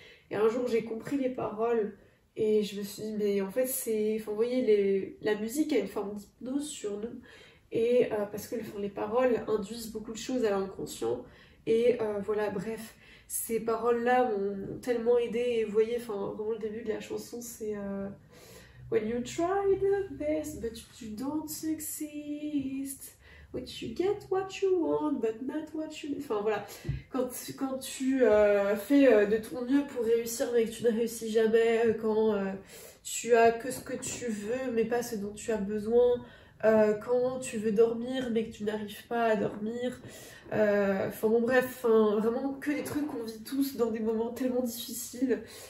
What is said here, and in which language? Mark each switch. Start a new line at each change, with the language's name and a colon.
French: Et un jour j'ai compris les paroles et je me suis dit, mais en fait c'est... Enfin, vous voyez, la musique a une forme d'hypnose sur nous. Et parce que les paroles induisent beaucoup de choses à l'inconscient. Et voilà, bref, ces paroles-là m'ont tellement aidé. Et vous voyez, vraiment le début de la chanson, c'est...
English: When you try the best, but you don't succeed. When you get what you want, but not what you...
French: Enfin voilà, quand tu fais de ton mieux pour réussir, mais que tu ne réussis jamais, quand tu as que ce que tu veux, mais pas ce dont tu as besoin, quand tu veux dormir, mais que tu n'arrives pas à dormir... vraiment que des trucs qu'on vit tous dans des moments tellement difficiles.